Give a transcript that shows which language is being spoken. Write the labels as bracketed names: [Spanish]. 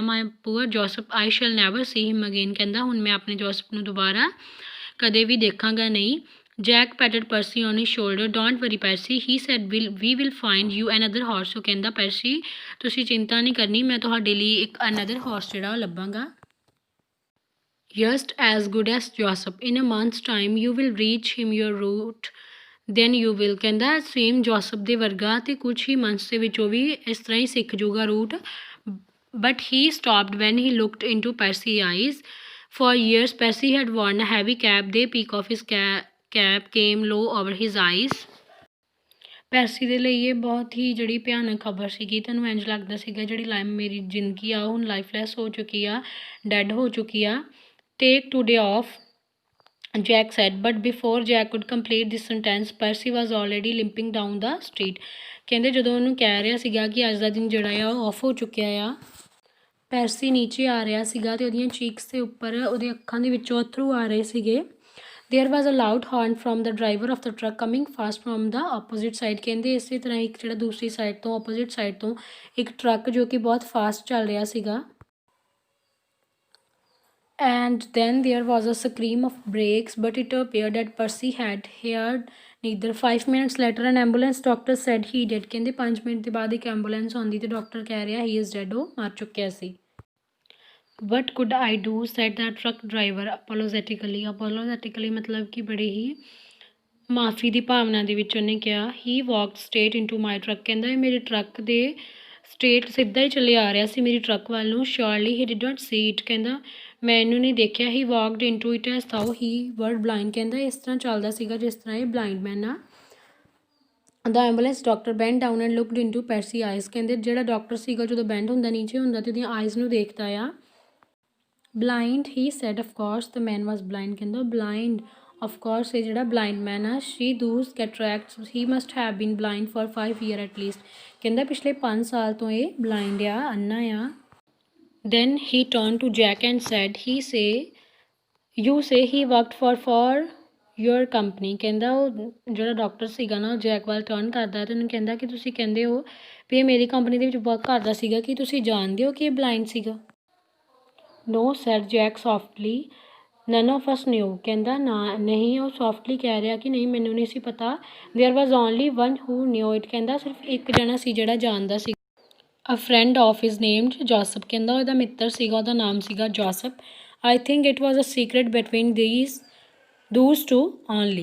[English] My poor Joseph I shall never see him again. [Punjabi] ਕਹਿੰਦਾ ਹੁਣ ਮੈਂ ਆਪਣੇ ਜੋਸਫ ਨੂੰ ਦੁਬਾਰਾ ਕਦੇ ਵੀ ਦੇਖਾਂਗਾ ਨਹੀਂ। [English] Jack patted Percy on his shoulder. Don't worry Percy he said we will find you another horse. [Punjabi] ਉਹ ਕਹਿੰਦਾ ਪਰਸੀ ਤੁਸੀਂ ਚਿੰਤਾ ਨਹੀਂ ਕਰਨੀ, ਮੈਂ ਤੁਹਾਡੇ ਲਈ ਇੱਕ ਅਨਦਰ ਹਾਰਸ ਜਿਹੜਾ ਉਹ ਲੱਭਾਂਗਾ। [English] Just as good as Joseph. In a month's time you will reach him your route, then you will। [Punjabi] ਕਹਿੰਦਾ ਸੇਮ ਜੋਸਫ ਦੇ ਵਰਗਾ ਤੇ ਕੁਛ ਹੀ ਮੰਥਸ ਦੇ ਵਿੱਚ ਉਹ ਵੀ ਇਸ ਤਰ੍ਹਾਂ ਹੀ ਸਿੱਖ ਜੂਗਾ route. [English] But he stopped when he looked into Percy eyes. For years Percy had worn a heavy cap. The peak of his cap came low over his eyes। [Punjabi] ਪੈਰਸੀ ਦੇ ਲਈ ਇਹ ਬਹੁਤ ਹੀ ਜਿਹੜੀ ਭਿਆਨਕ ਖਬਰ ਸੀਗੀ। ਤੁਹਾਨੂੰ ਇੰਝ ਲੱਗਦਾ ਸੀਗਾ ਜਿਹੜੀ ਮੇਰੀ ਜ਼ਿੰਦਗੀ ਆ ਹੁਣ ਲਾਈਫਲੈਸ ਹੋ ਚੁੱਕੀ ਆ, ਡੈਡ ਹੋ ਚੁੱਕੀ ਆ। [English] Take today off, Jack said, but before Jack could complete this sentence, Percy was already limping down the street। [Punjabi] ਕਹਿੰਦੇ ਜਦੋਂ ਉਹਨੂੰ ਕਹਿ ਰਿਹਾ ਸੀਗਾ ਕਿ ਅੱਜ ਦਾ ਦਿਨ ਜਿਹੜਾ ਆ ਉਹ ਆਫ ਹੋ ਚੁੱਕਿਆ ਆ, ਪੈਰਸੀ ਨੀਚੇ ਆ ਰਿਹਾ ਸੀਗਾ ਤੇ ਉਹਦੀਆਂ ਚੀਕਸ ਦੇ ਉੱਪਰ ਉਹਦੇ ਅੱਖਾਂ ਦੇ ਵਿੱਚੋਂ ਅਥਰੂ ਆ ਰਹੇ ਸੀਗੇ। [English] There was a loud horn from the driver of the truck coming fast from the opposite side। [Punjabi] ਕਹਿੰਦੇ ਇਸੇ ਤਰ੍ਹਾਂ ਇੱਕ ਜਿਹੜਾ ਦੂਸਰੀ ਸਾਈਡ ਤੋਂ ਆਪੋਜ਼ਿਟ ਸਾਈਡ ਤੋਂ ਇੱਕ ਟਰੱਕ ਜੋ ਕਿ ਬਹੁਤ ਫਾਸਟ ਚੱਲ ਰਿਹਾ ਸੀਗਾ। [English] And then there was a scream of brakes, but it appeared that Percy had heard neither। 5 minutes later an ambulance doctor said he dead। [Punjabi] ਕਹਿੰਦੇ 5 ਮਿੰਟ ਦੇ ਬਾਅਦ ਇੱਕ ਐਂਬੂਲੈਂਸ ਆਉਂਦੀ ਤੇ ਡਾਕਟਰ ਕਹਿ ਰਿਹਾ [English] he is dead, [Punjabi] ਉਹ ਮਰ ਚੁੱਕਿਆ ਸੀ। [English] What could I do, said the truck driver apologetically। [Punjabi] apologetically ਮਤਲਬ ਕਿ ਬੜੇ ਹੀ ਮਾਫੀ ਦੀ ਭਾਵਨਾ ਦੇ ਵਿੱਚ ਉਹਨੇ ਕਿਹਾ। [English] he walked straight into my truck। [Punjabi] ਕਹਿੰਦਾ ਇਹ ਮੇਰੇ ਟਰੱਕ ਦੇ ਸਟ੍ਰੇਟ ਸਿੱਧਾ ਹੀ ਚੱਲੇ ਆ ਰਿਹਾ ਸੀ ਮੇਰੀ ਟਰੱਕ ਵੱਲ ਨੂੰ। [English] surely he did not see it। [Punjabi] ਕਹਿੰਦਾ ਮੈਂ ਇਹਨੂੰ ਨਹੀਂ ਦੇਖਿਆ। [English] he walked into it as though he were blind। [Punjabi] ਕਹਿੰਦਾ ਇਸ ਤਰ੍ਹਾਂ ਚੱਲਦਾ ਸੀਗਾ ਜਿਸ ਤਰ੍ਹਾਂ ਇਹ ਬਲਾਈਂਡ ਮੈਨ ਆ। [English] the ambulance doctor bent down and looked into Percy eyes। [Punjabi] ਕਹਿੰਦੇ ਜਿਹੜਾ ਡਾਕਟਰ ਸੀਗਾ ਜਦੋਂ ਬੈਂਡ ਹੁੰਦਾ ਨੀਚੇ ਹੁੰਦਾ ਤੇ ਉਹਦੀਆਂ ਆਈਜ਼ ਨੂੰ ਦੇਖਦਾ ਆ। [English] blind, he said, of course the man was blind। [Punjabi] ਕਹਿੰਦਾ [English] blind, of course [Punjabi] ਇਹ ਜਿਹੜਾ ਬਲਾਈਂਡ ਮੈਨ ਆ। [English] she those cataracts, he must have been blind for 5 years at least। [Punjabi] ਕਹਿੰਦਾ ਪਿਛਲੇ 5 ਸਾਲ ਤੋਂ ਇਹ ਬਲਾਈਂਡ ਆ, ਅੰਨਾ ਆ। [English] Then he turned to Jack and said, you say he worked for your company। [Punjabi] ਕਹਿੰਦਾ ਉਹ ਜਿਹੜਾ ਡਾਕਟਰ ਸੀਗਾ ਨਾ ਜੈਕ ਵੱਲ ਟਰਨ ਕਰਦਾ ਤੇ ਉਹਨੂੰ ਕਹਿੰਦਾ ਕਿ ਤੁਸੀਂ ਕਹਿੰਦੇ ਹੋ ਵੀ ਇਹ ਮੇਰੀ ਕੰਪਨੀ ਦੇ ਵਿੱਚ ਵਰਕ ਕਰਦਾ ਸੀਗਾ, ਕਿ ਤੁਸੀਂ ਜਾਣਦੇ ਹੋ ਕਿ ਇਹ ਬਲਾਈਂਡ ਸੀਗਾ। [English] No, said Jack softly, none of us knew। [Punjabi] ਕਹਿੰਦਾ ਨਾ ਨਹੀਂ, ਉਹ ਸੌਫਟਲੀ ਕਹਿ ਰਿਹਾ ਕਿ ਨਹੀਂ ਮੈਨੂੰ ਨਹੀਂ ਸੀ ਪਤਾ। [English] There was only one who knew it। [Punjabi] ਕਹਿੰਦਾ ਸਿਰਫ ਇੱਕ ਜਣਾ ਸੀ ਜਿਹੜਾ ਜਾਣਦਾ ਸੀ। [English] A friend of his named Joseph। [Punjabi] ਕਹਿੰਦਾ ਉਹਦਾ ਮਿੱਤਰ ਸੀਗਾ, ਉਹਦਾ ਨਾਮ ਸੀਗਾ Joseph. [English] I think it was a secret between those two only।